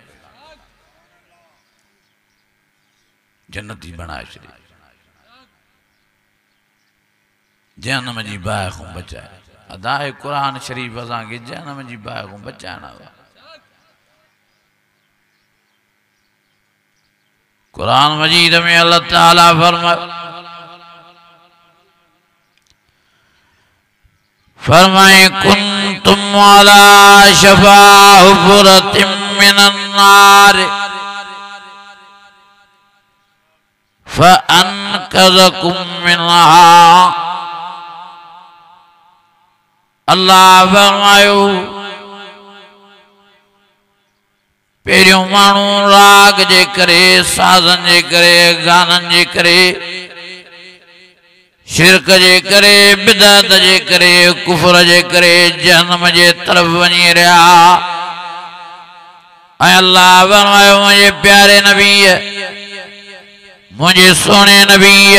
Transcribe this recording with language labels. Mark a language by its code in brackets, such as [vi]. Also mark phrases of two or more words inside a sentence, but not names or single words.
[sd] जन्नती बणाए छॾे जहन्नम जी बाहि खां बचाए अदाए कुरान शरीफ असांखे जहन्नम जी बाहि खां बचाइण हुआ कुरान मजीद में अल्लाह ताला फरमाए [ar] كنتم على شفا حفرتم من النار فأنقذكم منها [sd] अल्लाह फरमायो पहिरियों माण्हू राग जे करे साज़न जे करे गानन जे करे शिरक जे करे बिदअत जे करे कुफर जे करे जहन्नम जे तरफ वञी रहिया ऐं अल्लाह फरमायो मुंहिंजे प्यारे नबी मुझे सोने नबी